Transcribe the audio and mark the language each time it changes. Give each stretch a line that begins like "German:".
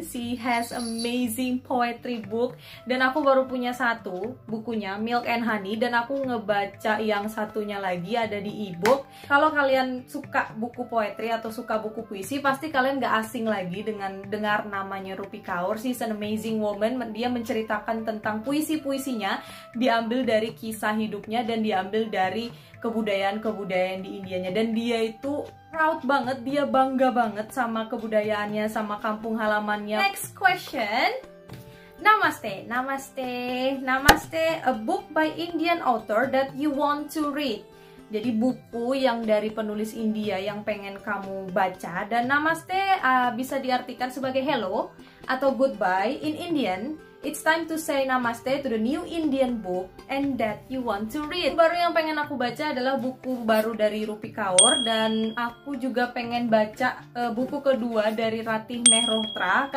English: She has amazing poetry book.
Indonesian: Dan aku baru punya satu bukunya, Milk and Honey, dan aku ngebaca yang satunya lagi ada di ebook. Kalau kalian suka buku poetry atau suka buku puisi, pasti kalian gak asing lagi dengan dengar namanya Rupi Kaur.
English: She's an amazing woman.
Indonesian: Dia menceritakan tentang puisi-puisinya di diambil dari kisah hidupnya dan diambil dari kebudayaan-kebudayaan di Indianya. Dan dia itu proud banget, dia bangga banget sama kebudayaannya, sama kampung halamannya.
English: Next question. Namaste, namaste, namaste, a book by Indian author that you want to read.
Indonesian: Jadi buku yang dari penulis India yang pengen kamu baca. Dan namaste bisa diartikan sebagai hello atau goodbye
English: in Indian. It's time to say namaste to the new Indian book and that you want to read.
Indonesian: Buku baru yang pengen aku baca adalah buku baru dari Rupi Kaur, dan aku juga pengen baca buku kedua dari Ratih Mehrotra.